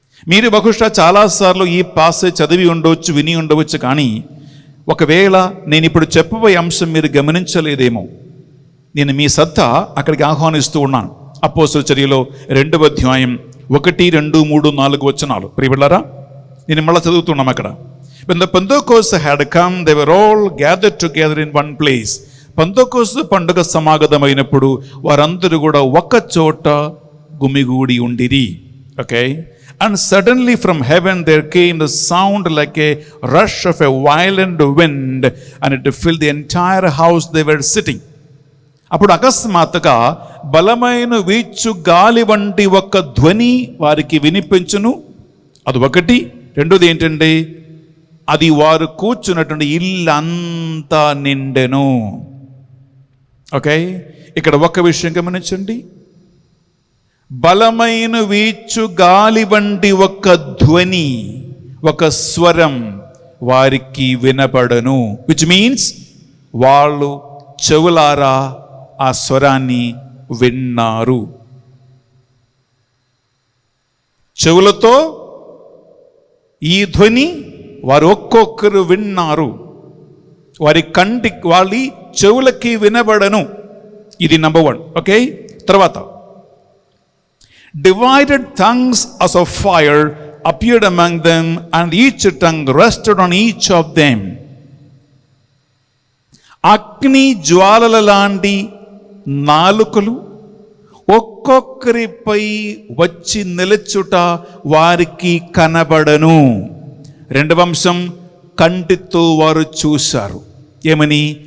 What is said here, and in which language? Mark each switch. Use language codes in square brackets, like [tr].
[te] మీరు బహుశా చాలాసార్లు ఈ పాసేజ్ చదివి ఉండవచ్చు, విని ఉండవచ్చు. కానీ ఒకవేళ నేను ఇప్పుడు చెప్పబోయే అంశం మీరు గమనించలేదేమో, నేను మీ సత్తా అక్కడికి ఆహ్వానిస్తూ ఉన్నాను. అపోస్తలుల చర్యలో 2వ అధ్యాయం 1, 2, 3, 4 వచనాలు. ప్రియబిడ్డలారా, నేను మళ్ళీ చదువుతున్నాం అక్కడ. [en] When the Pentecost had come, they were all gathered together in one place. [te] Pentecost పండుగ సమాగతమైనప్పుడు వారందరూ కూడా ఒక చోట గుమిగూడి ఉండిరి. Okay. [en] And suddenly from heaven there came the sound like a rush of a violent wind, and it filled the entire house they were sitting. [te] అప్పుడు అకస్మాత్తుగా బలమైన వీచు గాలి వంటి ఒక ధ్వని వారికి వినిపించును. అది ఒకటి. రెండోది ఏంటంటే, అది వారు కూర్చున్నటువంటి ఇల్లంతా నిండెను. ఓకే. ఇక్కడ ఒక విషయం గమనించండి. బలమైన వీచు గాలి వంటి ఒక ధ్వని, ఒక స్వరం వారికి వినపడను. [en] which means [te] వాళ్ళు చెవులారా ఆ స్వరాన్ని విన్నారు. చెవులతో ఈ ధ్వని వారు ఒక్కొక్కరు విన్నారు, వారి చెవులకి వినబడను. ఇది నంబర్ 1. ఓకే, తర్వాత [en] divided tongues as of fire appeared among them, and each tongue rested on each of them. [te] అగ్ని జ్వాలల లాంటి నాలుకలు ఒక్కొక్కరిపై వచ్చి నిలుచుట వారికి కనబడను. 2వ అంశం, కంటితో వారు చూశారు. ఏమని?